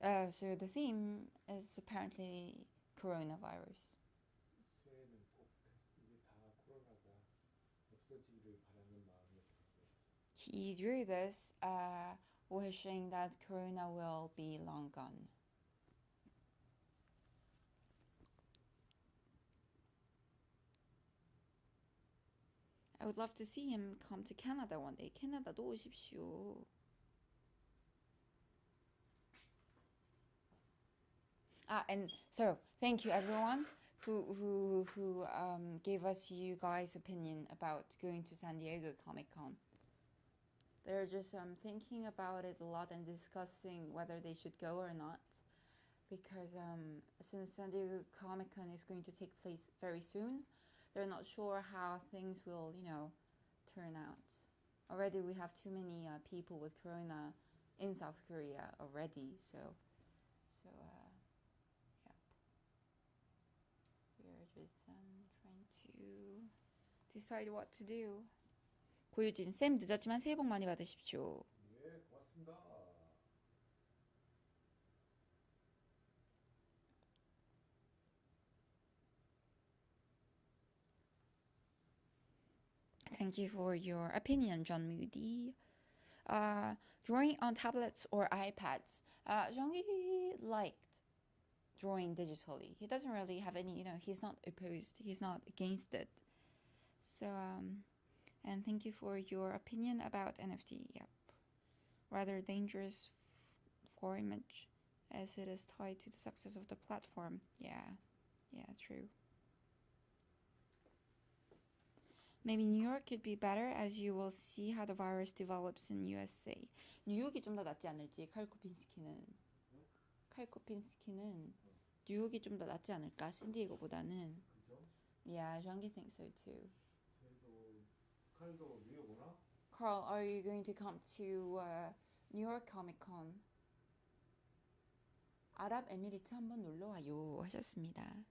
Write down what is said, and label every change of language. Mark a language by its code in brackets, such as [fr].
[en] So the theme is apparently coronavirus. [ko] 새해는 꼭 이게 다 코로나가 없어지기를 바라는 마음이 들었어요. [en] He drew this wishing that corona will be long gone. I would love to see him come to Canada one day. [ko] 캐나다도 오십시오. [en] And so thank you everyone who gave us you guys' opinion about going to San Diego Comic-Con. They're just thinking about it a lot and discussing whether they should go or not, because since San Diego Comic-Con is going to take place very soon, they're not sure how things will, turn out. Already we have too many people with corona in South Korea already, so yeah. We're just trying to decide what to do. [ko] 고유진 쌤 늦었지만 새해 복 많이 받으십시오. 예, 고맙습니다. [en] Thank you for your opinion, John Moody. Drawing on tablets or iPads. Jean-Guy liked drawing digitally. He doesn't really have any, he's not opposed, he's not against it. So, and thank you for your opinion about NFT. Yep. Rather dangerous for image as it is tied to the success of the platform. Yeah, true. Maybe New York could be better as you will see how the virus develops in USA. [ko] 뉴욕이 좀 더 낫지 않을지, 칼코핀스키는 뉴욕이 좀 더 낫지 않을까, 샌디에고보다는. 그죠? [en] Yeah, Jean-Guy thinks so too. [ko] 저희도 칼도 뉴욕 오나? [en] Carl, are you going to come to New York Comic Con? [ko] 아랍에미리트 한번 놀러 와요 하셨습니다.